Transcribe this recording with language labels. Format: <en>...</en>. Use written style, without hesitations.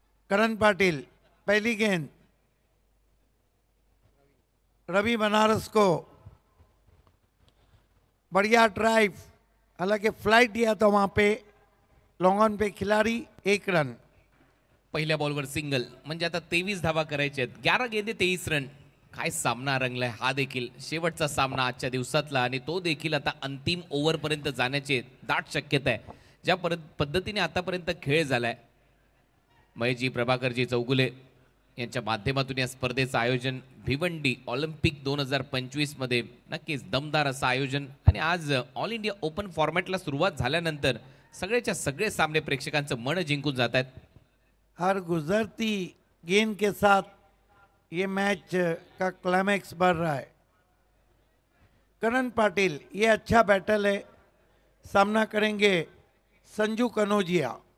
<hi>करण पाटिल पहली गेंद, रवि बनारस को बढ़िया ड्राइव, हालांकि फ्लाइट दिया था वहां पे लॉन्ग ऑन पे खिलाड़ी। 1 रन।</hi> <mr>पहिल्या बॉलवर सिंगल, म्हणजे आता 23 धावा करायचे आहेत।</mr> <hi>11 गेंदे 23 रन।</hi> <mr>काय सामना रंगलाय हा देखील शेवटचा सामना आजच्या दिवसातला, आणि तो देखील आता अंतिम ओव्हर पर्यंत जाण्याची दाट शक्यता आहे। ज्या पद्धतीने आतापर्यंत खेळ झालाय, महेशजी प्रभाकरजी चौगुले यांच्या माध्यमातून या स्पर्धेचं आयोजन भिवंडी ऑलिम्पिक 2025 मध्ये नक्कीच दमदार असं आयोजन। आणि आज ऑल इंडिया ओपन फॉर्मॅटला सुरुवात झाल्यानंतर सगळेच्या सगळे सामने प्रेक्षकांचं मन जिंकून जात आहेत।</mr> <hi>हर गुजरती गेंद के साथ ये मैच का क्लाइमैक्स बढ़ रहा है। करण पाटिल ये अच्छा बैटल है, सामना करेंगे संजू कनौजिया।</hi>